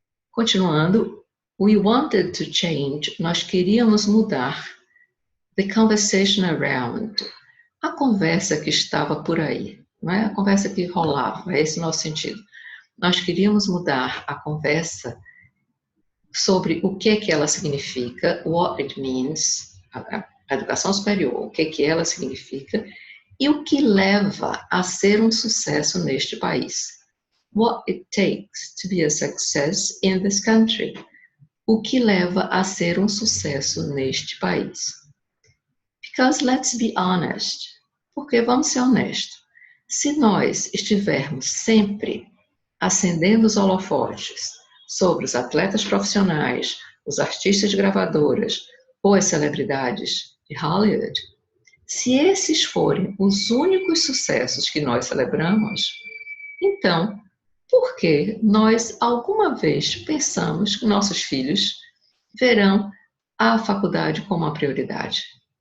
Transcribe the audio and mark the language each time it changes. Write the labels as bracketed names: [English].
[Portuguese] Continuando, [English] we wanted to change, [Portuguese] nós queríamos mudar [English] the conversation around, [Portuguese] a conversa que estava por aí, não é? A conversa que rolava, é esse o nosso sentido. Nós queríamos mudar a conversa sobre o que ela significa, [English] what it means, [Portuguese] a educação superior, o que ela significa e o que leva a ser um sucesso neste país. [English] What it takes to be a success in this country. [Portuguese] O que leva a ser um sucesso neste país. [English] Because let's be honest, [Portuguese] porque vamos ser honestos, se nós estivermos sempre acendendo os holofotes sobre os atletas profissionais, os artistas de gravadoras ou as celebridades de Hollywood, se esses forem os únicos sucessos que nós celebramos, então, por que nós alguma vez pensamos que nossos filhos verão a faculdade como uma prioridade?